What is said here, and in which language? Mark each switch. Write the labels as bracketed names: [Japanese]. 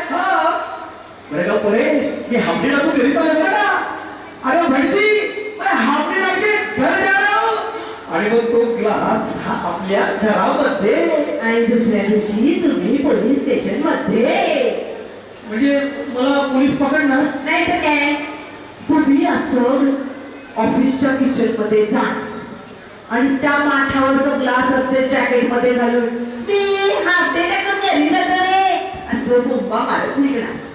[Marathi] हा बरं का परेश मी हाफ डे टाकून घरी चाललो बरं का. [Hindi] अरे भटजी मैं हाफ डे टाके घर जा रहा हूं. [Marathi] आणि मग तो ग्लास हा आपल्या घरामध्ये. आणि दुसऱ्या दिवशी तुम्ही पोलीस स्टेशन मध्ये. म्हणजे मला पोलीस पकडणार. नाही तर काय तुम्ही असं ऑफिसच्या किचन मध्ये जा आणि त्या माठावरचा ग्लास असते जॅकेट मध्ये घालून मी हात टाकून घरी जातो रे असं बोंबा मारत निघणार.